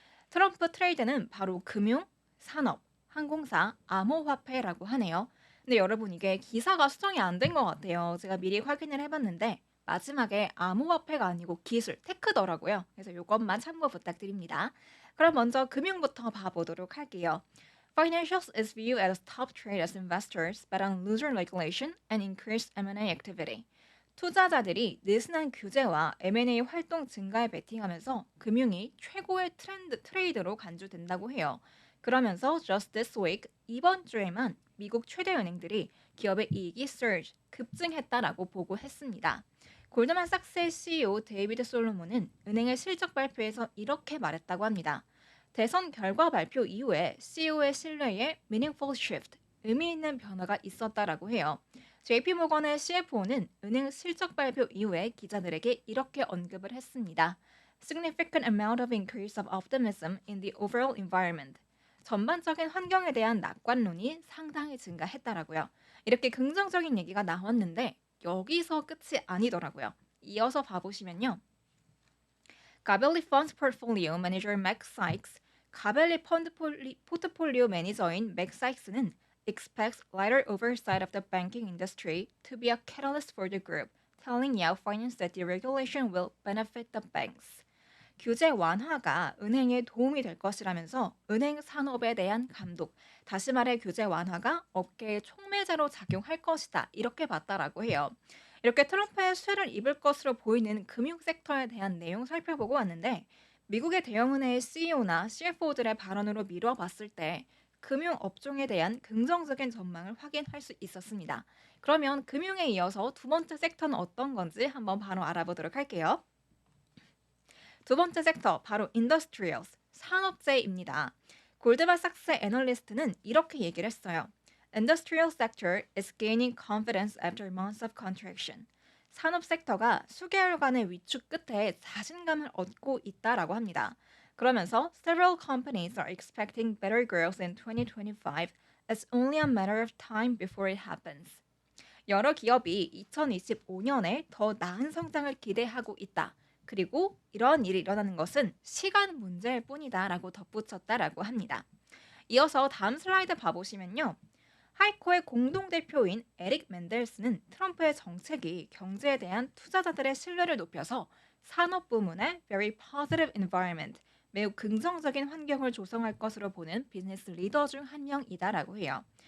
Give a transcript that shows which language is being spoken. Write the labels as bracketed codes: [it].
[ko] 트럼프 트레이드는 바로 금융, 산업, 항공사, 암호화폐라고 하네요. 근데 여러분 이게 기사가 수정이 안 된 것 같아요. 제가 미리 확인을 해봤는데 마지막에 암호화폐가 아니고 기술, 테크더라고요. 그래서 이것만 참고 부탁드립니다. 그럼 먼저 금융부터 봐보도록 할게요. [en] Financials is viewed as top trade as investors bet on looser regulation and increased M&A activity. [ko] 투자자들이 느슨한 규제와 M&A 활동 증가에 베팅하면서 금융이 최고의 트레이드로 간주된다고 해요. 그러면서 [en] just this week, [ko] 이번 주에만 미국 최대 은행들이 기업의 이익이 surge, 급증했다라고 보고했습니다. 골드만삭스의 CEO 데이비드 솔로몬은 은행의 실적 발표에서 이렇게 말했다고 합니다. 대선 결과 발표 이후에 CEO의 신뢰에 [en] meaningful shift, [ko] 의미 있는 변화가 있었다라고 해요. JP모건의 CFO는 은행 실적 발표 이후에 기자들에게 이렇게 언급을 했습니다. [en] Significant amount of increase of optimism in the overall environment. [ko] 전반적인 환경에 대한 낙관론이 상당히 증가했다라고요. 이렇게 긍정적인 얘기가 나왔는데 여기서 끝이 아니더라고요. 이어서 봐보시면요. 가벨리 펀드 포트폴리오 매니저 맥 사이크스, 가벨리 펀드 포트폴리오 매니저인 맥 사이크스는 [en] expects lighter oversight of the banking industry to be a catalyst for the group, telling Yahoo Finance that the regulation will benefit the banks. [ko] 규제 완화가 은행에 도움이 될 것이라면서 은행 산업에 대한 감독, 다시 말해 규제 완화가 업계의 촉매제로 작용할 것이다. 이렇게 봤다라고 해요. 이렇게 트럼프의 쇠를 입을 것으로 보이는 금융 섹터에 대한 내용 살펴보고 왔는데 미국의 대형은행의 CEO나 CFO들의 발언으로 미뤄봤을 때 금융 업종에 대한 긍정적인 전망을 확인할 수 있었습니다. 그러면 금융에 이어서 두 번째 섹터는 어떤 건지 한번 바로 알아보도록 할게요. 두 번째 섹터 바로 Industrials, 산업재입니다. 골드만삭스의 애널리스트는 이렇게 얘기를 했어요. [en] Industrial sector is gaining confidence after months of contraction. [ko] 산업 섹터가 수개월간의 위축 끝에 자신감을 얻고 있다라고 합니다. 그러면서 [en] several companies are expecting better growth in 2025. It's only a matter of time before it happens. [ko] 여러 기업이 2025년에 더 나은 성장을 기대하고 있다. 그리고 이런 일이 일어나는 것은 시간 문제일 뿐이다라고 덧붙였다라고 합니다. 이어서 다음 슬라이드 봐보시면요. 하이코의 공동대표인 에릭 맨델스는 트럼프의 정책이 경제에 대한 투자자들의 신뢰를 높여서 산업 부문에 [en] very positive environment, [ko] 매우 긍정적인 환경을 조성할 것으로 보는 비즈니스 리더 중 한 명이다라고 해요.